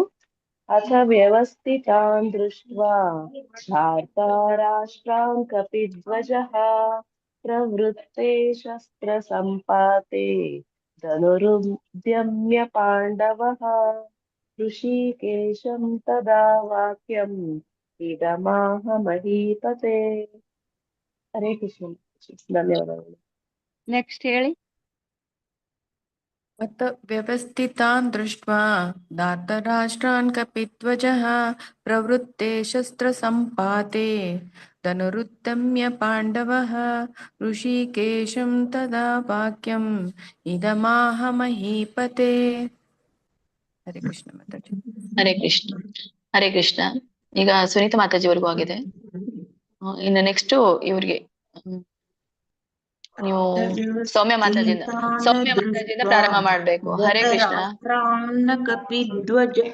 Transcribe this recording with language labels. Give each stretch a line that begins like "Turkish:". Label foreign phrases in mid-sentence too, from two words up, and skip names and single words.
Sanskrit: ಅಥ ವ್ಯವಸ್ಥಿತಾನ್ ದೃಷ್ಟ್ವಾ ಧಾರ್ತರಾಷ್ಟ್ರಾನ್ ಕಪಿಧ್ವಜಃ ಪ್ರವೃತ್ತೆ ಶಸ್ತ್ರ ಸಂಪಾತೆ ಧನುರುದ್ಯಮ್ಯ ಪಾಂಡವಃ ಋಷಿಕೇಶಂ ತದಾ ವಾಕ್ಯಂ ಇದಮಾಹ ಮಹೀಪತೆ.
Kannada: ಹರೇ ಕೃಷ್ಣ. ಧನ್ಯವಾದಗಳು. ನೆಕ್ಸ್ಟ್ ಹೇಳಿ.
Sanskrit: मत व्यवस्थितान् दृष्ट्वा धार्तराष्ट्रान् कपिध्वजः प्रवृत्ते शस्त्रसम्पाते धनुरुद्यम्य पाण्डवः ऋषिकेशं तदा वाक्यम् इदमाह महीपते.
Kannada: ಹರೇ ಕೃಷ್ಣ ಮಾತಾಜಿ. ಹರೇ ಕೃಷ್ಣ. ಹರೇ ಕೃಷ್ಣ. ಈಗ ಸುನೀತಾ ಮಾತಾಜಿವರೆಗೂ ಆಗಿದೆ. ಇನ್ನು ನೆಕ್ಸ್ಟ್ ಇವ್ರಿಗೆ ನೀವು ಸೌಮ್ಯ ಮಾತಾಜಿಯಿಂದ ಪ್ರಾರಂಭ ಮಾಡ್ಬೇಕು. ಹರೇ ಕೃಷ್ಣ. ಕಪಿಧ್ವಜ